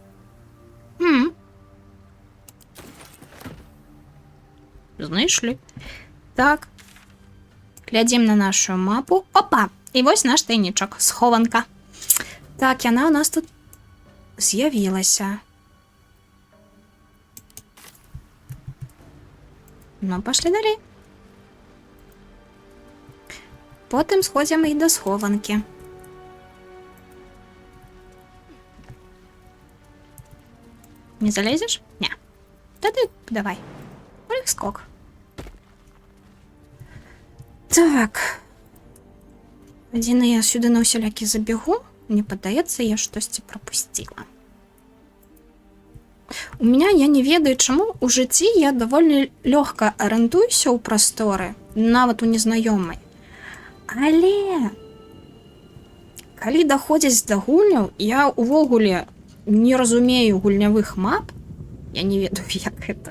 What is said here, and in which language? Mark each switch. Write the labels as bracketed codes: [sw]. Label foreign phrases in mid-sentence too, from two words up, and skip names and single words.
[be] Знайшлі. Так. Глядзім на нашу мапу. Опа! І вось наш тайнічок. Схованка. Так, яна у нас тут з'явілася. [uk] Ну, пошли далі. Потім сходимо і до схованки. Не залезеш? Ні. Тоді давай. Скок. Так. Один я сюди на усілякі забігу. Мені падається, я щось пропустила. [be] У меня, я не ведаю чаму, у жыцці я даволі лёгка арыентуюся ў прасторы, нават у незнаёмай. Але калі даходзіць да гульняў, я увогуле не разумею гульнявых мап, я не ведаю, як гэта.